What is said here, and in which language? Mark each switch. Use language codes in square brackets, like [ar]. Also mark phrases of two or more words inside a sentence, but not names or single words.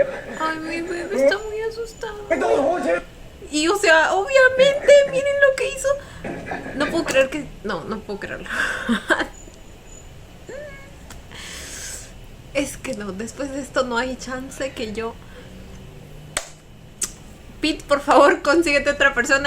[es] Ay, mi bebé está muy asustado. [th] ไม่ต้องพูดชื่อ [es] Y o sea, obviamente, miren lo que hizo. No puedo creer que... No puedo creerlo. Es que no, después de esto no hay chance que yo... Pete, por favor, consíguete otra persona.